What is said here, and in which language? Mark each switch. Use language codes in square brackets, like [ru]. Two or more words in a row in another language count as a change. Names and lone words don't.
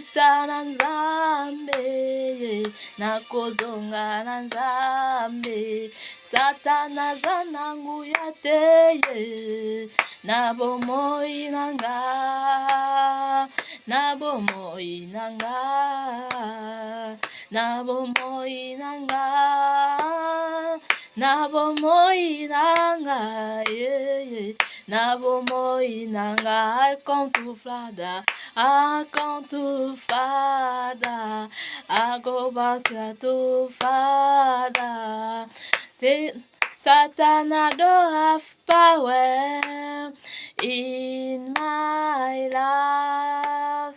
[ln] utananzambe na kozonga na nzambe satana zanangu ya teye na bomoi nanga na bomoi nanga na bomoi nanga na bomoi nanga yeah. Na bomoi nanga [en] I come to Father, I come to Father, I go back to Father. Satan don't have power in my life,